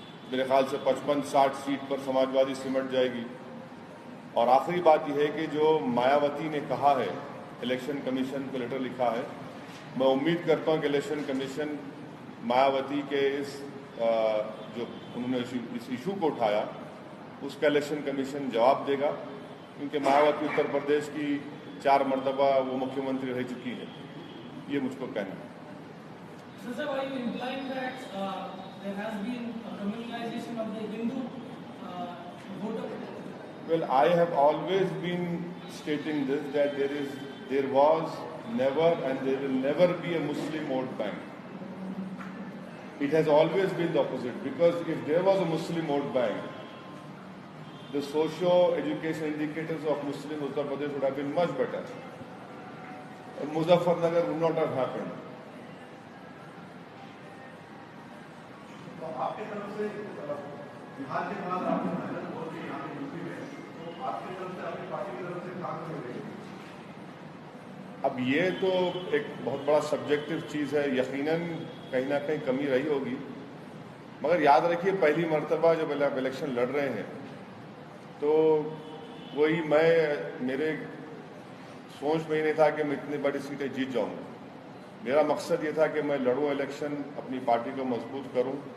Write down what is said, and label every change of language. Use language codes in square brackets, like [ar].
[ur] میرے خیال سے 55-60 سیٹ پر سماج وادی سمٹ جائے گی۔ اور آخری بات یہ ہے کہ جو مایاوتی نے کہا ہے، الیکشن کمیشن کو لیٹر لکھا ہے، میں امید کرتا ہوں کہ الیکشن کمیشن مایاوتی کے اس جو انہوں نے اس ایشو کو اٹھایا، اس کا الیکشن کمیشن جواب دے گا، کیونکہ مایاوتی اتر پردیش کی 4 مرتبہ وہ مکھیہ منتری رہ چکی ہے۔ یہ مجھ کو کہنا ہے۔ [en] Sir, are you implying that there has been a criminalization of the Hindu voter? Well, I have always been stating this, that there was never and there will never be a Muslim vote bank. It has always been the opposite, because if there was a Muslim vote bank, the socio-education indicators of Muslim Uttar Pradesh would have been much better. Muzaffarnagar would not have happened. [ur] آپ کی طرف سے بہار کے بعد آپ نے محنت بہت کی یہاں پہ یوپی میں، تو آپ کی طرف سے آپ کی پارٹی کی طرف سے کام ہو رہی ہے؟ اب یہ تو ایک بہت بڑا سبجیکٹو چیز ہے، یقیناً کہیں نہ کہیں کمی رہی ہوگی، مگر یاد رکھیے پہلی مرتبہ جب آپ الیکشن لڑ رہے ہیں تو وہی میرے سوچ میں ہی نہیں تھا کہ میں اتنی بڑی سیٹیں جیت جاؤں۔ میرا مقصد یہ تھا کہ میں لڑوں الیکشن، اپنی پارٹی کو مضبوط کروں،